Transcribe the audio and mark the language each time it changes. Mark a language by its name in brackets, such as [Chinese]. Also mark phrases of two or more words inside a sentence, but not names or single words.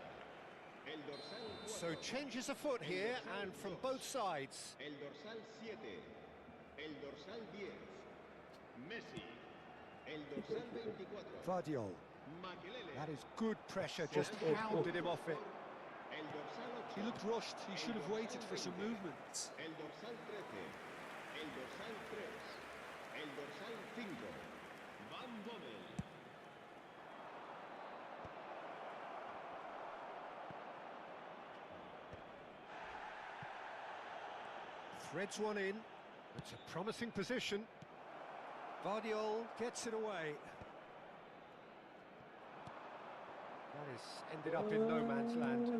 [Catalan] El dorsal 4. [English] So changes afoot here and from both sides. [Catalan] El dorsal 7. El dorsal 10. Messi. El dorsal 24. Vardiol. Makelele. [English] That is good pressure, just hounded him off it. [Catalan] El dorsal 8. [English] He looked rushed. He should have waited for some movement. [Catalan] El dorsal 13. El dorsal 3. El dorsal 5. Van Bommel. [English] Threads one in. It's a promising position. Vardiol gets it away. That has ended up in no man's land.